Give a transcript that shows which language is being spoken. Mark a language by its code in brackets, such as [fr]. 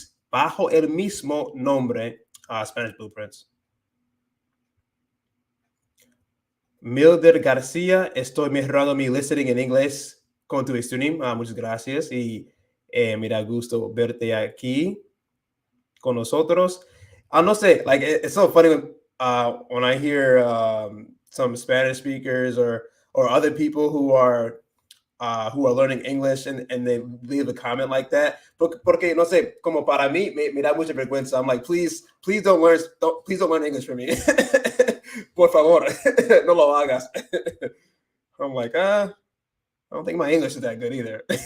[es] Bajo el mismo nombre, Spanish Blueprints. Mildred García, estoy mejorando mi listening en inglés con tu stream. Muchas gracias y me da gusto verte aquí con nosotros. No sé, [en] like it's so funny when I hear some Spanish speakers or other people who are learning English and they leave a comment like that. [es] Porque no sé, como para mí me da mucha vergüenza. [en] I'm like, please please don't learn English for me. [es] Por favor, no lo hagas. [en] I'm like, I don't think my English is that good either.